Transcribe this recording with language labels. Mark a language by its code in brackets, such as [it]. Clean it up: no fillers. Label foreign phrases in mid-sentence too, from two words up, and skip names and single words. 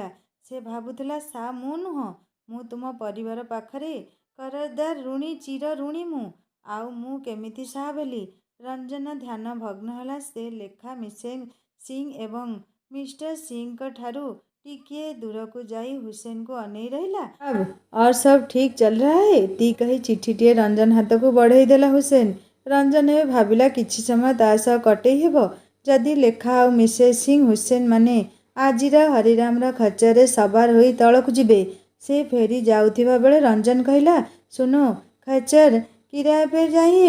[or] ସେ ଭାବୁଥିଲା ସାବ୍ ମୁଁ ନୁହଁ, ମୁଁ ତୁମ ପରିବାର ପାଖରେ କରଜଦାର ଋଣୀ, ଚିର ଋଣୀ ମୁଁ। ଆଉ ମୁଁ କେମିତି ସାବ୍ ହେଲି? ରଞ୍ଜନ ଧ୍ୟାନ ଭଗ୍ନ ହେଲା। ସେ ଲେଖା ମିସେସ୍ ସିଂ ଏବଂ ମିଷ୍ଟର ସିଂଙ୍କ ଠାରୁ ଟିକିଏ ଦୂରକୁ ଯାଇ ହୁସେନକୁ ଅନେଇ ରହିଲା। ସାବ୍, [hi] और सब ठीक चल रहा है? [or] ती କହି ଚିଠିଟିଏ ରଞ୍ଜନ ହାତକୁ ବଢ଼େଇ ଦେଲା ହୁସେନ। ରଞ୍ଜନ ଏବେ ଭାବିଲା କିଛି ସମୟ ତା ସହ କଟେଇ ହେବ। ଯଦି ଲେଖା ଆଉ ମିସେସ୍ ସିଂ ହୁସେନ ଆଜିର ହରିରାମର ଖଚ୍ଚରରେ ସବାର ହୋଇ ତଳକୁ ଯିବେ। ସେ ଫେରି ଯାଉଥିବା ବେଳେ ରଞ୍ଜନ କହିଲା, [hi] सुनो, खच्चर किराए पे चाहिए?